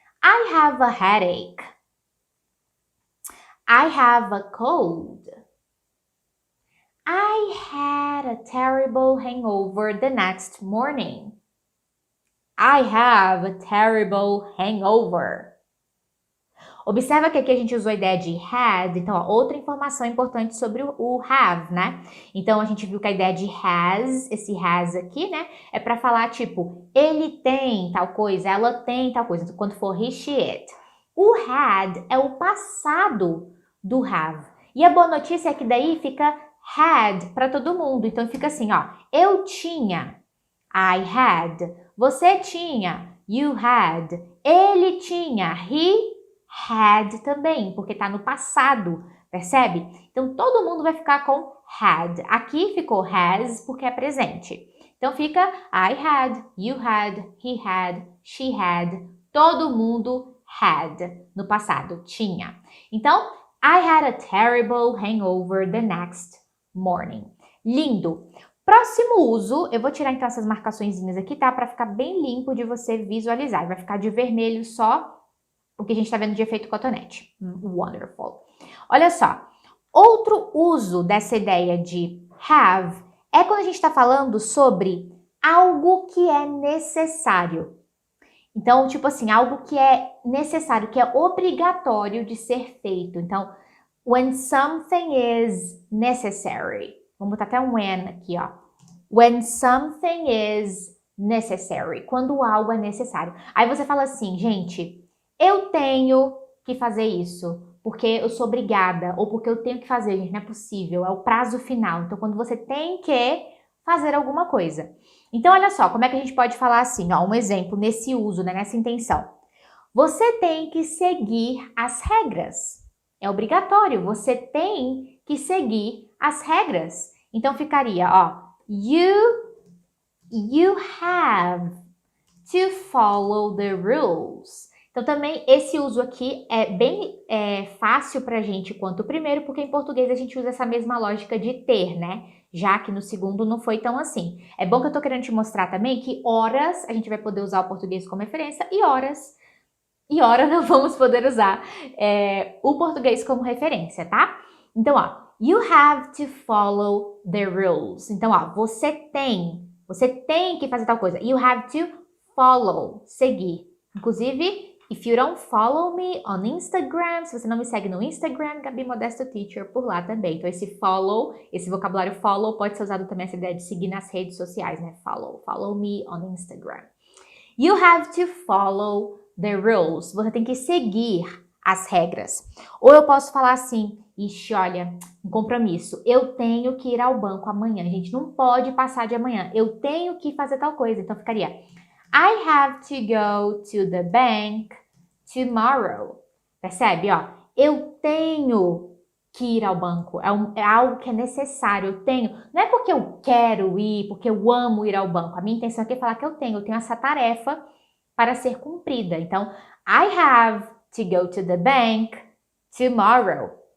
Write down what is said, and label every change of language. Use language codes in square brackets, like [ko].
[en] I have a headache. I have a cold. I had a terrible hangover the next morning. I have a terrible hangover. [pt] Observa que aqui a gente usou a ideia de had, então ó, outra informação importante sobre o have, né? Então a gente viu que a ideia de has, esse has aqui, né? É para falar tipo, ele tem tal coisa, ela tem tal coisa, então, quando for he, she, it. O had é o passado do have. E a boa notícia é que daí fica had para todo mundo, então fica assim, ó, eu tinha, [en] I had, [pt] você tinha, [en] you had, [pt] ele tinha, [en] he had [pt] também, porque tá no passado, percebe? Então, todo mundo vai ficar com had. Aqui ficou has, porque é presente. [en] Então, fica I had, you had, he had, she had, [pt] todo mundo [en] had, [pt] no passado, tinha. [en] Então, I had a terrible hangover the next morning. [pt] Lindo! Próximo uso, eu vou tirar então essas marcaçõezinhas aqui, tá? Para ficar bem limpo de você visualizar. Vai ficar de vermelho só o que a gente está vendo de efeito cotonete. [en] Wonderful. [pt] Olha só, outro uso dessa ideia de have é quando a gente está falando sobre algo que é necessário. Então, tipo assim, algo que é necessário, que é obrigatório de ser feito. [en] Então, when something is necessary. [pt] Vamos botar até um when aqui, ó. [en] When something is necessary. [pt] Quando algo é necessário. Aí você fala assim, gente, eu tenho que fazer isso porque eu sou obrigada ou porque eu tenho que fazer, gente, não é possível, é o prazo final. Então, quando você tem que fazer alguma coisa. Então, olha só, como é que a gente pode falar assim, ó, um exemplo nesse uso, né, nessa intenção. Você tem que seguir as regras. É obrigatório, você tem que seguir as regras. [en] Então, ficaria, ó, you have to follow the rules. [pt] Então, também, esse uso aqui é bem fácil pra gente quanto o primeiro, porque em português a gente usa essa mesma lógica de ter, né? Já que no segundo não foi tão assim. É bom que eu tô querendo te mostrar também que horas a gente vai poder usar o português como referência e horas não vamos poder usar o português como referência, tá? [en] Então, ó, you have to follow the rules. [pt] Então, ó, você tem que fazer tal coisa. [en] You have to follow, [pt] seguir. Inclusive, [en] if you don't follow me on Instagram, [pt] se você não me segue no Instagram, Gabi Modesto Teacher por lá também. Então, esse follow, esse vocabulário follow pode ser usado também essa ideia de seguir nas redes sociais, né? [en] Follow me on Instagram. You have to follow the rules. [pt] Você tem que seguir as regras. Ou eu posso falar assim, ixi, olha, um compromisso. Eu tenho que ir ao banco amanhã. A gente não pode passar de amanhã. Eu tenho que fazer tal coisa. Então, ficaria [en] I have to go to the bank tomorrow. [pt] Percebe, ó? Eu tenho que ir ao banco, é algo que é necessário, eu tenho, não é porque eu quero ir, porque eu amo ir ao banco, a minha intenção aqui é falar que eu tenho essa tarefa para ser cumprida. [en] Então, I have to go to the bank tomorrow.